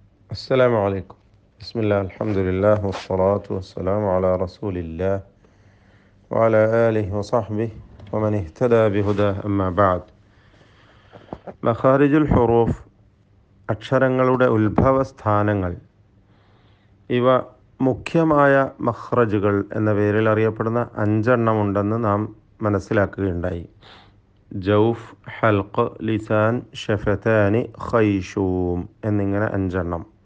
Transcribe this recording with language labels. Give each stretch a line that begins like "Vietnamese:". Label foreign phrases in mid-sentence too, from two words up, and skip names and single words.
Arabic: السلام عليكم. بسم الله الحمد لله والصلاة والسلام على رسول الله وعلى آله وصحبه ومن اهتدى بهداه أما بعد. مخارج الحروف,
Malayalam: അക്ഷരങ്ങളുടെ ഉത്ഭവസ്ഥാനങ്ങൾ, ഇവ മുഖ്യമായ മഖ്റജുകൾ എന്ന പേരിൽ അറിയപ്പെടുന്ന 5 ഉണ്ടെന്ന് നാം മനസ്സിലാക്കുകയുണ്ടായി. ജൗഫ്, ഹൽഖ്, ലിസാൻ, ഷഫതാനി, ഖൈഷൂം എന്നിങ്ങനെ 5.